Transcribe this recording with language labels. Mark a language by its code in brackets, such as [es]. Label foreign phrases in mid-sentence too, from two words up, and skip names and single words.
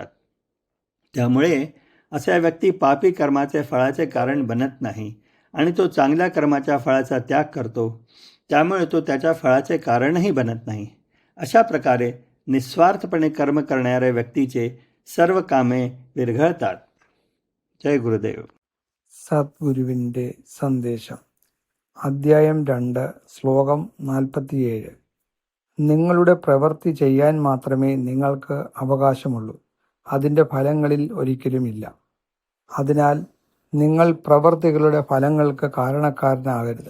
[mr] त्यामुळे असा व्यक्ती पापी कर्माचे फळाचे कारण बनत नाही आणि तो चांगल्या कर्माच्या फळाचा त्याग करतो. त्यामुळे तो त्याच्या फळाचे कारणही बनत नाही. अशा प्रकारे निस्वार्थपणे कर्म करणाऱ्या व्यक्तीचे सर्व कामे विरघळतात. जय गुरुदेव. [ml] സദ്ഗുരുവിൻ്റെ സന്ദേശം. അദ്ധ്യായം 2, ശ്ലോകം 47. നിങ്ങളുടെ പ്രവൃത്തി ചെയ്യാൻ മാത്രമേ നിങ്ങൾക്ക് അവകാശമുള്ളൂ, അതിൻ്റെ ഫലങ്ങളിൽ ഒരിക്കലുമില്ല. അതിനാൽ നിങ്ങൾ പ്രവൃത്തികളുടെ ഫലങ്ങൾക്ക് കാരണക്കാരനാകരുത്.